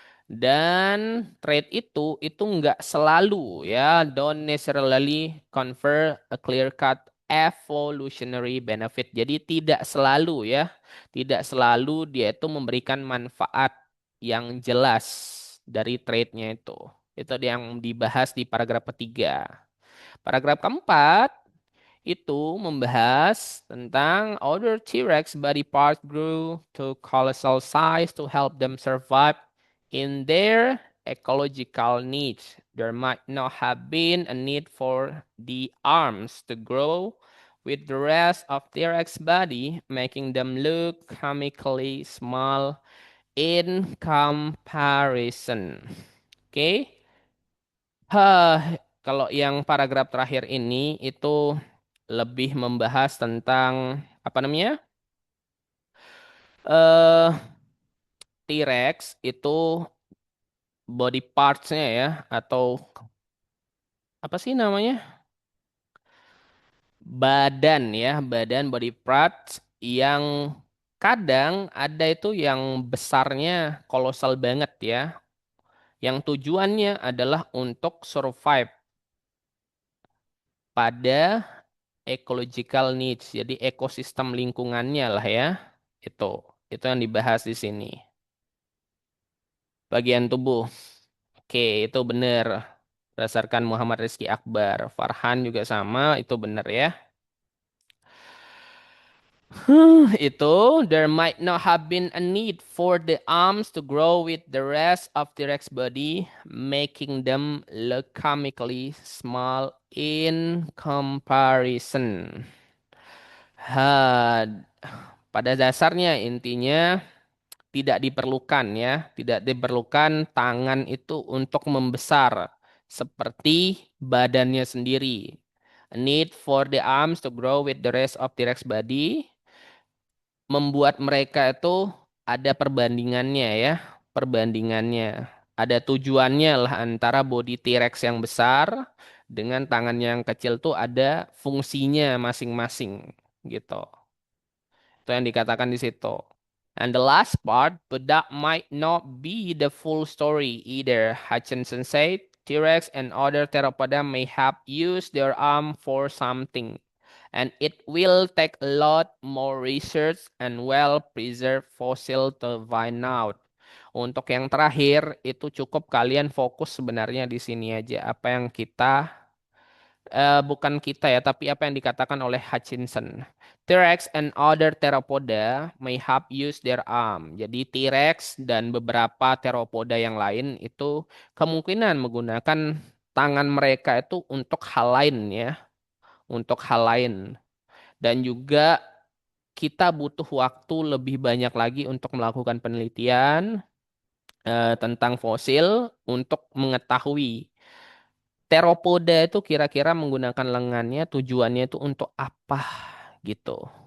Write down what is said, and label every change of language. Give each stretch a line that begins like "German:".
Indonesian: Dan trait itu enggak selalu ya,
English: don't necessarily confer a clear-cut evolutionary benefit.
Indonesian: Jadi tidak selalu ya, tidak selalu dia itu memberikan manfaat yang jelas dari traitnya itu. Itu yang dibahas di paragraf ketiga. Paragraf keempat, itu membahas tentang
English: other T-Rex body parts grew to colossal size to help them survive in their ecological needs. There might not have been a need for the arms to grow with the rest of T-Rex body, making them look comically small in comparison.
Indonesian: Oke. Kalau yang paragraf terakhir ini itu lebih membahas tentang apa namanya? Eh T-Rex itu body parts-nya ya atau apa sih namanya? Badan ya, badan body parts yang kadang ada itu yang besarnya kolosal banget ya. Yang tujuannya adalah untuk survive pada ecological needs. Jadi ekosistem lingkungannya lah ya. Itu. Itu yang dibahas di sini. Bagian tubuh. Oke, itu benar. Berdasarkan Muhammad Rizky Akbar. Farhan juga sama, itu benar ya.
English: Itu, there might not have been a need for the arms to grow with the rest of T-Rex body, making them look comically small in comparison.
Indonesian: Ha, pada dasarnya intinya tidak diperlukan ya, tidak diperlukan tangan itu untuk membesar seperti badannya sendiri.
English: A need for the arms to grow with the rest of T-Rex body
Indonesian: membuat mereka itu ada perbandingannya ya, perbandingannya. Ada tujuannya lah antara body T-Rex yang besar dengan tangan yang kecil tuh ada fungsinya masing-masing gitu. Itu yang dikatakan di situ.
English: And the last part, but that might not be the full story either. Hutchinson said, T-Rex and other theropoda may have used their arm for something. And it will take a lot more research and well-preserved fossil to find out.
Indonesian: Untuk yang terakhir, itu cukup kalian fokus sebenarnya di sini aja. Apa yang kita bukan kita ya, tapi apa yang dikatakan oleh Hutchinson.
English: T-Rex and other theropoda may have used their arm.
Indonesian: Jadi T-Rex dan beberapa theropoda yang lain itu kemungkinan menggunakan tangan mereka itu untuk hal lain ya, untuk hal lain. Dan juga kita butuh waktu lebih banyak lagi untuk melakukan penelitian tentang fosil untuk mengetahui teropoda itu kira-kira menggunakan lengannya tujuannya itu untuk apa gitu.